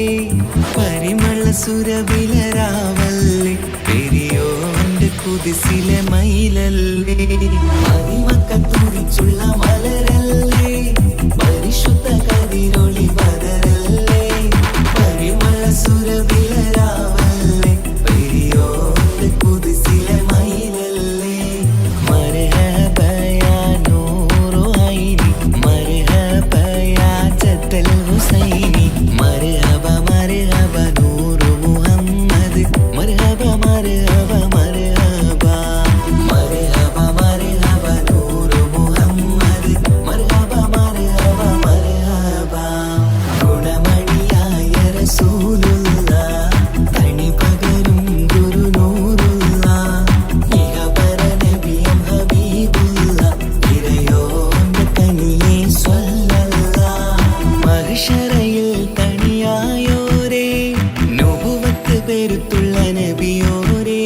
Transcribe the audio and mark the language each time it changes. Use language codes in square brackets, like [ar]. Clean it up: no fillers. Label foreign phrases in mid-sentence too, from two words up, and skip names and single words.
[ml] പരിമള സുരവിലരാവല്ലേ പെരിയോന്റെ കുതിസിലെ മയിലല്ലേ പരിമക്ക തുതിച്ചുള്ള മലരല്ലേ പരിശുദ്ധ കതിരൊളി ബദരല്ലേ പരിമള സുരവിലരാവല്ലേ പെരിയോന്റെ കുതിസിലെ മയിലല്ലേ [ar] الحسيني مرحبا مرحبا نور محمد مرحبا مرحبا مرحبا مرحبا مرحبا نور محمد مرحبا مرحبا مرحبا [ml] ഗുണമണിയായ റസൂലുള്ള തനി പകരും ഗുരുനൂറുള്ള ഇഹപര നബിയും ഹബീബുള്ള ഇറയോന്റെ തനിയെ മഹ്ശറയിൽ തണിയായോരേ നുബുവത്ത് പെരുത്തുള്ള നബിയോരേ